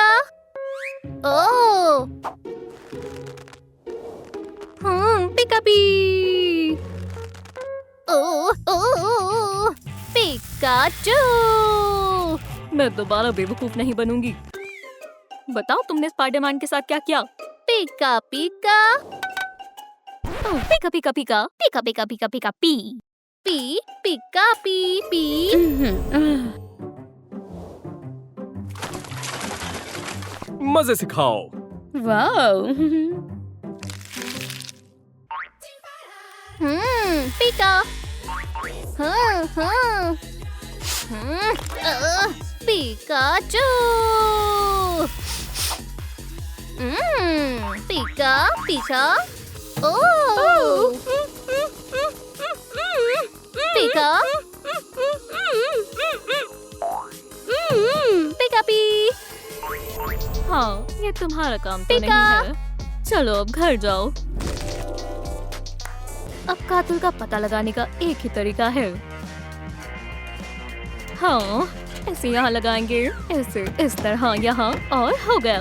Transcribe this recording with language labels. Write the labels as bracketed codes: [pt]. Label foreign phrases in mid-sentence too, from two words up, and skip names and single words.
[hi] ओह, पिका पी। ओह, पिकाचू। मैं दोबारा बेवकूफ नहीं बनूंगी। बताओ, तुमने स्पाइडरमैन के साथ क्या किया? पिका पिका। ओह, पिका पिका पिका पिका पिका पिका पिका पी पी पिका पी पी। मजे से खाओ। वाओ। पिका। पिकाचू। पिका पीछा। ओ पिका। पिका पी। हाँ, ये तुम्हारा काम तो पिका। नहीं है। चलो अब घर जाओ। अब कातिल का पता लगाने का एक ही तरीका है। हाँ, ऐसे यहाँ लगाएंगे, ऐसे इस तरह यहाँ, और हो गया।